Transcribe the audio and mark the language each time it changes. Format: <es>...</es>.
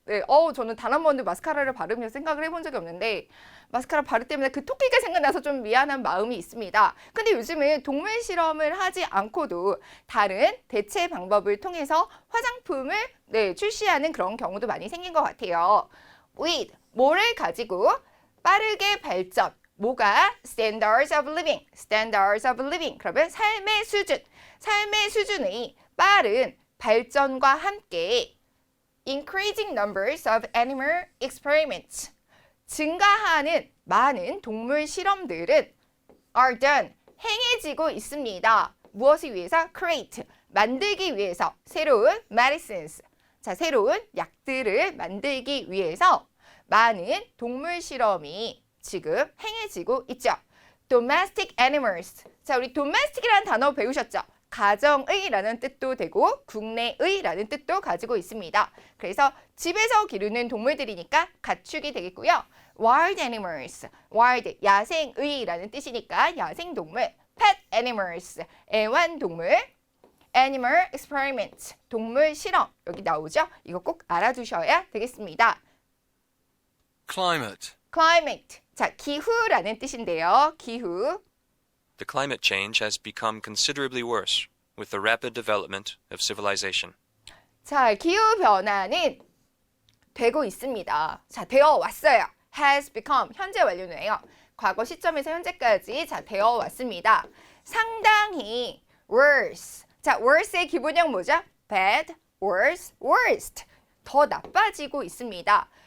<ko>네, 저는 단 한 번도 마스카라를 바르며 생각을 해본 적이 없는데 마스카라 바를 때마다 그 토끼가 생각나서 좀 미안한 마음이 있습니다. 근데 요즘은 동물 실험을 하지 않고도 다른 대체 방법을 통해서 화장품을 네, 출시하는 그런 경우도 많이 생긴 것 같아요. with, 뭐를 가지고 빠르게 발전. 뭐가</ko> <en>standards of living, standards of living.</en> <ko>그러면 삶의 수준의 빠른 발전과 함께</ko> <en>increasing numbers of animal experiments,</en> <ko>증가하는 많은 동물 실험들은</ko> <en>are done,</en> <ko>행해지고 있습니다. 무엇을 위해서? create, 만들기 위해서 새로운 medicines, 자, 새로운 약들을 만들기 위해서 많은 동물 실험이 지금 행해지고 있죠.</ko> <en>domestic animals,</en> <ko>자, 우리 domestic이라는 단어 배우셨죠? 가정의라는 뜻도 되고 국내의라는 뜻도 가지고 있습니다. 그래서 집에서 기르는 동물들이니까 가축이 되겠고요.</ko> <en>wild animals,</en> <ko>wild, 야생의라는 뜻이니까 야생동물.</ko> <en>pet animals, 애완동물. animal experiment,</en> <ko>동물 실험. 여기 나오죠? 이거 꼭 알아두셔야 되겠습니다.</ko> <en>climate,</en> <ko>climate, 자, 기후라는 뜻인데요. 기후.</ko> <en>The climate change has become considerably worse with the rapid development of civilization.</en> <ko>자, 기후변화는 되고 있습니다. 자, 되어 왔어요.</ko> <en>has become,</en> <ko>현재 완료네요. 과거 시점에서 현재까지 자, 되어 왔습니다. 상당히 worse. 자, worse의 기본형 뭐죠?</ko> <en>bad, worse, worst.</en> <ko>더 나빠지고 있습니다.</ko>